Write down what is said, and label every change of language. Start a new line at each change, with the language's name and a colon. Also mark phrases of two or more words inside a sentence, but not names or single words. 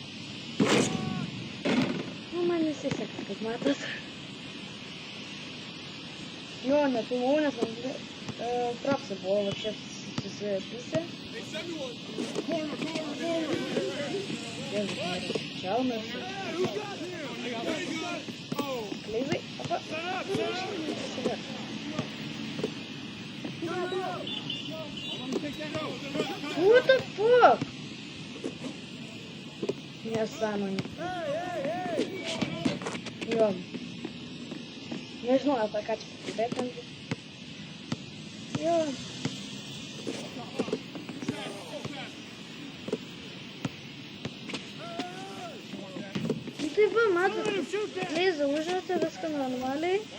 Lithuanian: Nu, man nesiseka, kaip matot. Jo, nefilmavau, nes man propsai buvo вообще susipysę. Chalmersas.
English: What the fuck?
Lithuanian: Nesąmonė. Jo. Nežinau, apie ką čia kalbėt. Jo. Tai va, matot, Leizą užmetė viską normaliai.